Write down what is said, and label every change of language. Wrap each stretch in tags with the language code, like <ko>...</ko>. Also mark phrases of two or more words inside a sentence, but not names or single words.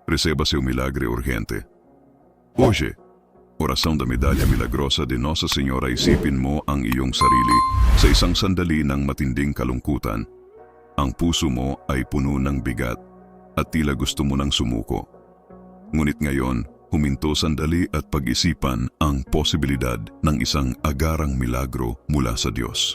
<pt>Receba seu milagre urgente.</pt> <tl>Hoje, Oração da Medalya Milagrosa de Nossa Senyora, isipin mo ang iyong sarili sa isang sandali ng matinding kalungkutan. Ang puso mo ay puno ng bigat at tila gusto mo nang sumuko. Ngunit ngayon, huminto sandali at pag-isipan ang posibilidad ng isang agarang milagro mula sa Diyos.</tl>